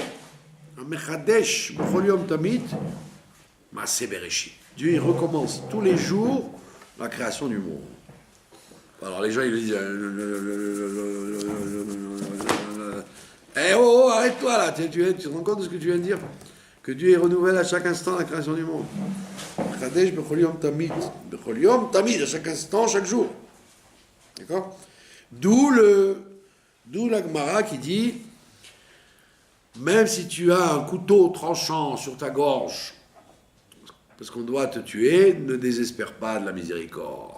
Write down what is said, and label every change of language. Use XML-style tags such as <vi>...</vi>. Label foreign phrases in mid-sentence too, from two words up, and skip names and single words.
<he>מחדש, בכל תמיד, מעשה בראשית.</he> <fr>Dieu, il recommence tous les jours la création du monde. Alors les gens, ils le disent... Eh oh, arrête-toi là, tu te rends compte de ce que tu viens de dire ? Que Dieu renouvelle à chaque instant la création du monde.</fr> <he>חדש בכל יום תמיד. בכל יום תמיד,</he> <fr>à chaque instant, chaque jour. D'accord ? D'où la Gemara qui dit, même si tu as un couteau tranchant sur ta gorge, parce qu'on doit te tuer, ne désespère pas de la miséricorde.</fr>